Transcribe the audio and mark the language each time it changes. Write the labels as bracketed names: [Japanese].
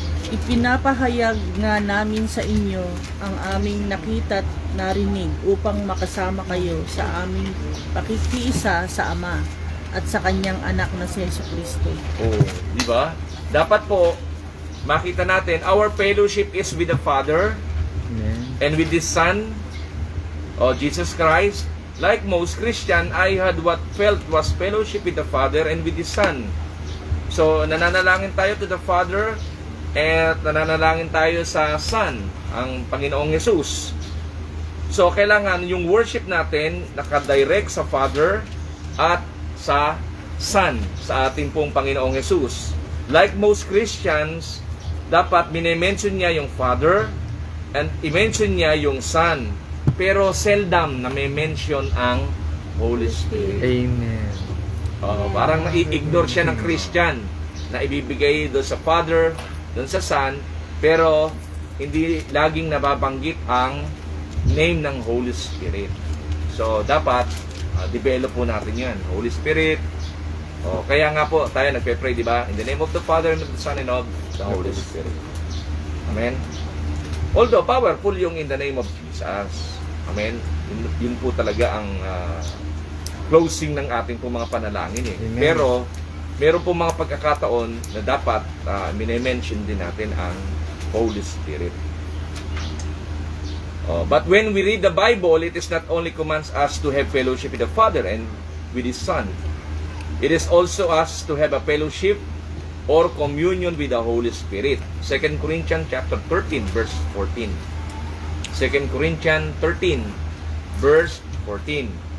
[Filipino] Ipinapahayag nga namin sa inyo ang aming nakita't narinig upang makasama kayo sa aming pakikiisa sa Ama at sa kanyang anak na si Jesucristo. Di ba? Dapat po makita natin [English] our fellowship is with the Father and with His Son, Jesus Christ. Like most Christian, I had what felt was fellowship with the Father and with His Son. [Filipino] So, nananalangin tayo [English] to the Father [Filipino] at nananalangin tayo sa Son, ang Panginoong Jesus. So, kailangan yung worship natin nakadirect sa Father at sa Son, sa ating pong Panginoong Jesus. [English] Like most Christians, [Filipino] dapat minimension niya yung Father and i-mention niya yung Son. Pero seldom na may mention ang Holy Spirit. Amen. Parang nai-ignore siya ng Christian na ibibigay doon sa Father, doon sa Son, pero hindi laging nababanggit ang name ng Holy Spirit. So, dapat develop po natin yan. Holy Spirit. Kaya nga po, tayo nagpe-pray, di ba? [English] In the name of the Father, and of the Son, and of the Holy Spirit. Amen? Although powerful yung in the name of Jesus. Amen? [Filipino] Yun po talaga ang closing ng ating po mga panalangin. Amen. Pero, meron po mga pagkakataon na dapat minimension din natin ang Holy Spirit. [English] But when we read the Bible, it is not only commands us to have fellowship with the Father and with His Son. It is also us to have a fellowship or communion with the Holy Spirit. 2 Corinthians chapter 13, verse 14. 2 Corinthians 13, verse 14.